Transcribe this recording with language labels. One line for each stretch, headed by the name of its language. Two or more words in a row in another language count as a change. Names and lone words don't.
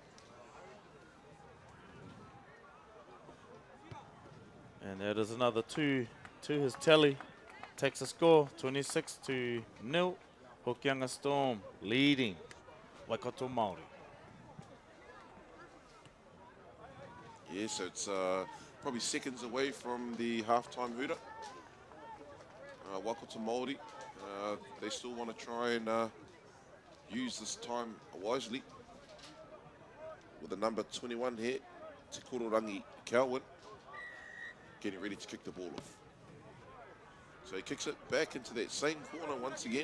English: And that is another 2 to his tally. Takes a score, 26-0. Hokianga Storm leading Waikato Māori. Yeah, so it's probably seconds away from the halftime hooter. Waikato Māori, they still want to try and use this time wisely. With the number 21 here, Te Kororangi Cowan, getting ready to kick the ball off. So he kicks it back into that same corner once again.